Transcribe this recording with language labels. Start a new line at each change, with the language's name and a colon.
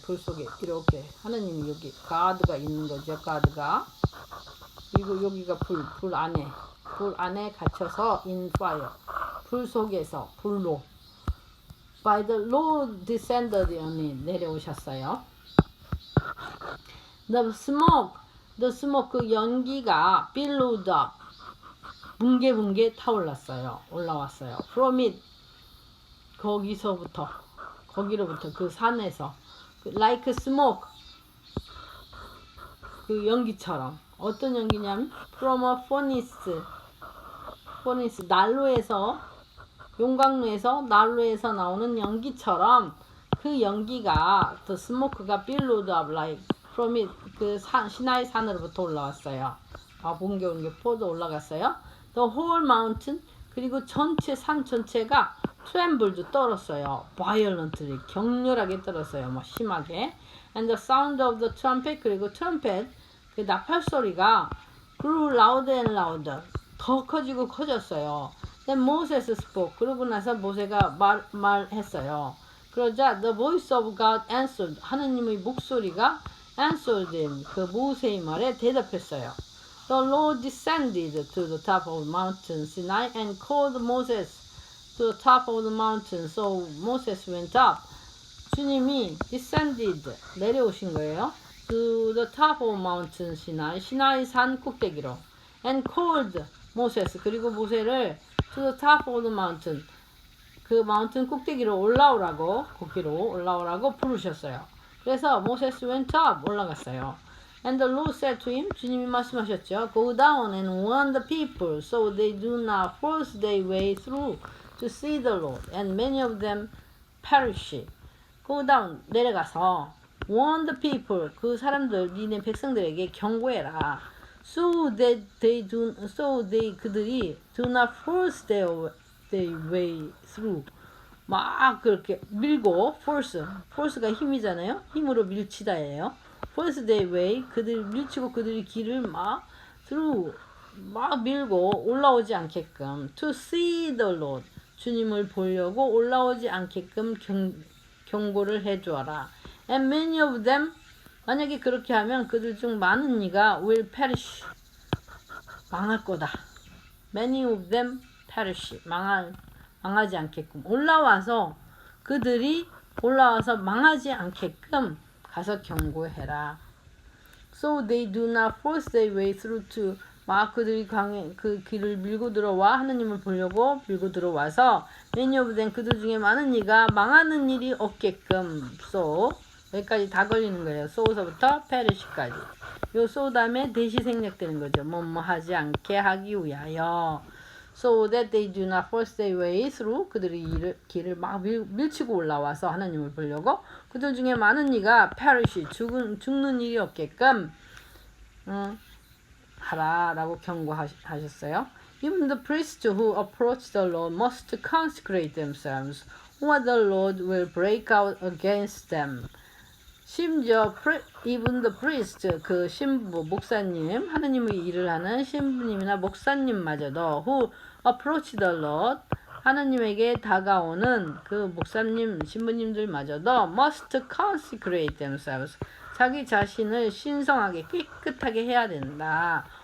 Korean: 불 속에 이렇게 하나님이 여기 가드가 있는 거죠. 가드가 그리고 여기가 불 안에 갇혀서
English: in fire
Korean: 불 속에서 불로
English: by the Lord descended on it
Korean: 내려오셨어요.
English: The smoke
Korean: 그 연기가
English: billowed up
Korean: 뭉게뭉게 타올랐어요. 올라왔어요.
English: From it
Korean: 거기로부터 그 산에서
English: like smoke
Korean: 그 연기처럼 어떤 연기냐면
English: from a furnace
Korean: 난로에서 용광로에서 난로에서 나오는 연기처럼 그 연기가 the smoke가
English: billowed up like from it
Korean: 그 시나이 산으로부터 올라왔어요. 번개오는 게 포도 올라갔어요.
English: The whole mountain,
Korean: 그리고 전체 산 전체가
English: trembled,
Korean: 떨었어요.
English: violently,
Korean: 격렬하게 떨었어요. 뭐 심하게.
English: And the sound of the trumpet,
Korean: 그리고 트럼펫, 그 나팔 소리가
English: grew louder and louder,
Korean: 더 커지고 커졌어요.
English: Then Moses spoke,
Korean: 그러고 나서 모세가 말했어요. 그러자
English: the voice of God answered,
Korean: 하느님의 목소리가
English: answered him,
Korean: 그 모세의 말에 대답했어요.
English: The Lord descended to the top of Mountain Sinai and called Moses to the top of the mountain. So Moses went up.
Korean: 주님이 descended, 내려오신 거예요.
English: To the top of Mountain Sinai,
Korean: 시나이 산 꼭대기로.
English: And called Moses,
Korean: 그리고 모세를
English: to the top of the mountain,
Korean: 그 마운틴 꼭대기로 올라오라고, 거기로 올라오라고 부르셨어요. 그래서
English: Moses went up,
Korean: 올라갔어요.
English: And the Lord said to him,
Korean: 주님이 말씀하셨죠.
English: Go down and warn the people so they do not force their way through to see the Lord, and many of them perish. Go down,
Korean: 내려가서
English: warn the people,
Korean: 그 사람들, 니네 백성들에게 경고해라.
English: So that
Korean: 그들이
English: do not force their way through.
Korean: 막 그렇게 밀고, force가 힘이잖아요. 힘으로 밀치다예요.
English: force their way,
Korean: 그들 밀치고 그들이 길을 막 through, 막 밀고 올라오지 않게끔.
English: To see the Lord,
Korean: 주님을 보려고 올라오지 않게끔 경고를 해주어라.
English: And many of them,
Korean: 만약에 그렇게 하면 그들 중 많은 이가
English: will perish,
Korean: 망할 거다.
English: Many of them perish,
Korean: 망하지 않게끔. 그들이 올라와서 망하지 않게끔 가서 경고해라.
English: So they do not force their way through to,
Korean: 막 그들이 그 길을 밀고 들어와 하느님을 보려고 밀고 들어와서
English: many of them,
Korean: 그들 중에 많은 이가 망하는 일이 없게끔. So 여기까지 다 걸리는 거예요. so서부터 perish까지. 요 so 다음에 대시 생략되는 거죠. 뭐뭐 하지 않게 하기 위하여.
English: So that they do not force their way through,
Korean: 그들이 길을 막 밀치고 올라와서 하나님을 보려고 그들 중에 많은 이가
English: perish,
Korean: 죽는 일이 없게끔 하라라고 경고하셨어요.
English: Even the priests who approach the Lord must consecrate themselves, or the Lord will break out against them.
Korean: 심지어
English: even the priest,
Korean: 그 신부, 목사님, 하느님의 일을 하는 신부님이나 목사님마저도
English: who approach the Lord,
Korean: 하느님에게 다가오는 그 목사님, 신부님들마저도
English: must consecrate themselves,
Korean: 자기 자신을 신성하게 깨끗하게 해야 된다.